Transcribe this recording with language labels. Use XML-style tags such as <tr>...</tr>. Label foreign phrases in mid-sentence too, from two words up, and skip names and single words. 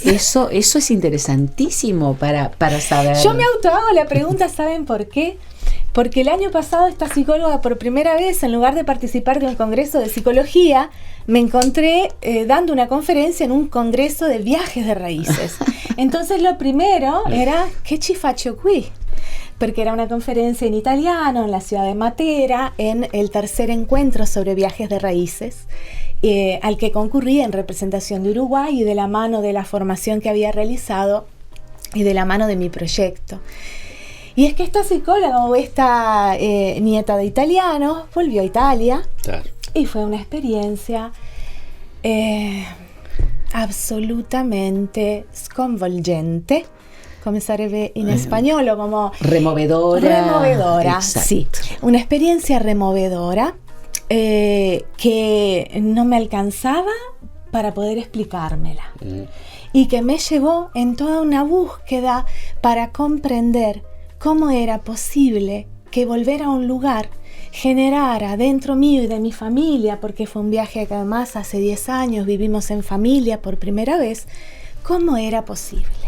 <es>Eso es interesantísimo para saber. Yo me autohago la pregunta, ¿saben por qué? Porque el año pasado esta psicóloga, por primera vez, en lugar de participar de un congreso de psicología, me encontré dando una conferencia en un congreso de viajes de raíces. Entonces lo primero era ¿qué</es> <it>ci faccio qui?</it> <es>Porque era una conferencia en italiano en la ciudad de Matera, en el tercer encuentro sobre viajes de raíces, al que concurrí en representación de Uruguay y de la mano de la formación que había realizado y de la mano de mi proyecto. Y es que esta psicóloga o esta nieta de italianos volvió a Italia, claro, y fue una experiencia absolutamente</es> <it>sconvolgente, come sarebbe</it> <es>in español, o como... Removedora. Sí. Una experiencia removedora que no me alcanzaba para poder explicármela. Y que me llevó en toda una búsqueda para comprender cómo era posible que volver a un lugar generara dentro mío y de mi familia, porque fue un viaje que además hace 10 años vivimos en familia por primera vez, cómo era posible.</es>